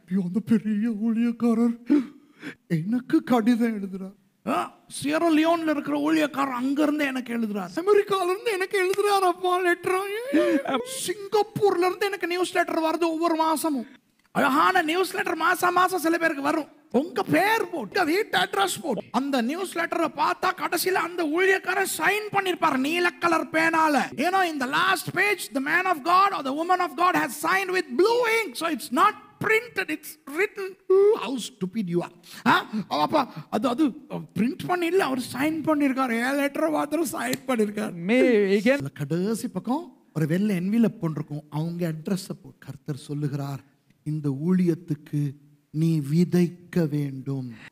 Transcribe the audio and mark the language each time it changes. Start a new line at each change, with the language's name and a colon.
Tamil: அந்த பெரிய ஊழியக்காரர் எனக்கு கடிதம் எழுதுறார், சியரா லியோன்ல இருக்கிற ஊழியக்காரர் அங்க இருந்து எனக்கு எழுதுறார், அமெரிக்கால இருந்து எனக்கு எழுதுறார் அப்பா லெட்டர், சிங்கப்பூர்ல இருந்து எனக்கு நியூஸ் லெட்டர் வருது ஒவ்வொரு மாசமும். அழகான நியூஸ் லெட்டர் மாசம் சில பேருக்கு வரும். உங்க பேர் போட்டு வீட்டு அட்ரஸ் போட்டு அந்த நியூஸ் லெட்டரை பார்த்தா கடைசியில அந்த ஊழியக்காரர் சைன் பண்ணிருப்பாரு நீல கலர் பேனால. ஏன்னா இந்த last page
English: the man of God or the woman of God has signed with blue ink, so it's not printed, it's written. How stupid you are.
Tamil: அப்பா அது பிரிண்ட் பண்ணி இல்ல, அவர் சைன் பண்ணிருக்காரு. லெட்டர் மாத்திரம் சைன் பண்ணிருக்காரு. கடைசி பக்கம் ஒரு வெள்ளை என்விலப் போட்டிருக்கும், அவங்க அட்ரஸ் போட்டு கர்த்தர் சொல்லுகிறார், இந்த ஊழியத்துக்கு நீ விதைக்க வேண்டும்.